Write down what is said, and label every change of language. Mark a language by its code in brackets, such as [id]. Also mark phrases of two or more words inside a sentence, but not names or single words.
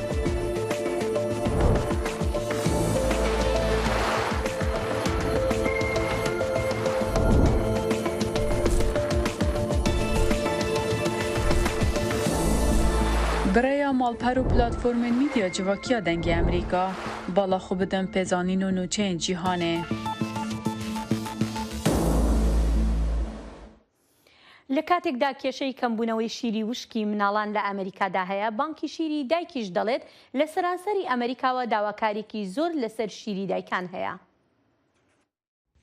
[ku] برای مالپەر و پلاتفۆرمên میدیا civakîya dengê Amerîka bala xwe bidin pêzanîn û nûçeyên cîhanê. [ckb] لە کاتێکدا کێشەی کەمبوونەوەی شیری وشکی مناڵان لە ئەمریکادا هەیە، بانکی شیری دایکیش دەڵێت لە سەرانسەری ئەمریکاوە داواکاریکی زۆر لەسەر شیری دایکان هەیە.